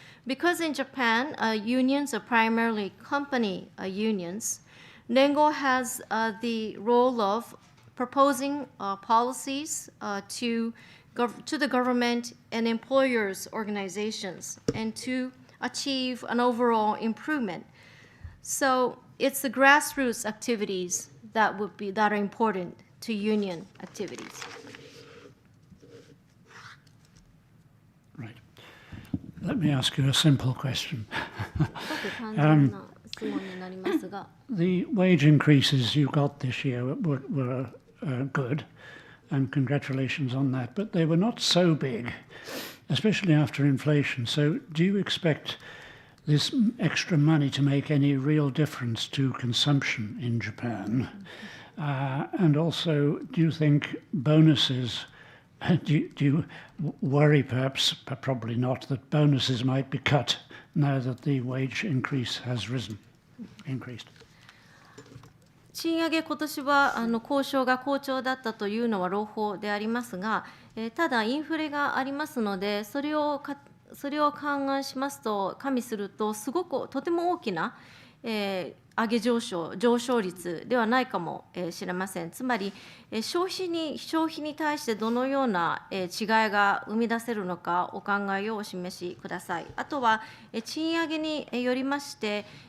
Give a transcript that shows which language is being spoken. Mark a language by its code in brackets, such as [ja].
[en] Because in Japan, unions are primarily company unions, RENGO has the role of proposing policies to the government and employers' organizations and to achieve an overall improvement. So it's the grassroots activities that are important to union activities. Right. Let me ask you a simple question. [ja] すごく簡単な質問になりますが、 [en] The wage increases you got this year were good, and congratulations on that, but they were not so big, especially after inflation. So do you expect this extra money to make any real difference to consumption in Japan? And also, do you think bonuses, do you worry perhaps, but probably not, that bonuses might be cut now that the wage increase has increased? [ja] 賃上げ、今年は交渉が好調だったというのは朗報でありますが、ただインフレがありますので、それを勘案しますと、加味すると、すごくとても大きな、上昇率ではないかもしれません。つまり、消費に対してどのような違いが生み出せるのか、お考えをお示しください。あとは、賃上げによりまして、